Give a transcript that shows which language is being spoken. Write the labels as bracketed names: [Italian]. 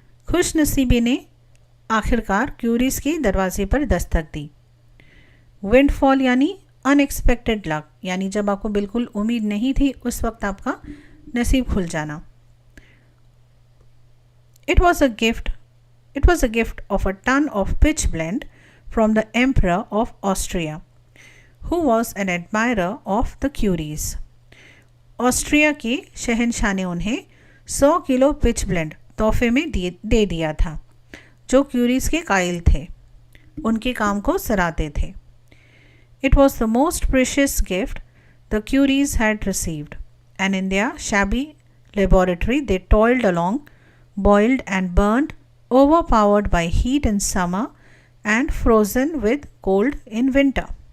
[Hindi] खुशनसीबी ने आखिरकार क्यूरीज के दरवाजे पर दस्तक दी. विंडफॉल यानी [English] unexpected luck, [Hindi] यानी जब आपको बिल्कुल उम्मीद नहीं थी उस वक्त आपका नसीब खुल जाना. [English] It was a gift of a ton of pitch blende from the Emperor of Austria, who was an admirer of the Curies. [Hindi] Austria के शहनशाह ने उन्हें 100 किलो पिच ब्लेंड तोहफे में दे दिया था, जो क्यूरीज के कायल थे, उनके काम को सराहते थे. [English] It was the most precious gift the Curies had received, and in their shabby laboratory they toiled along, boiled and burned, overpowered by heat in summer and frozen with cold in winter.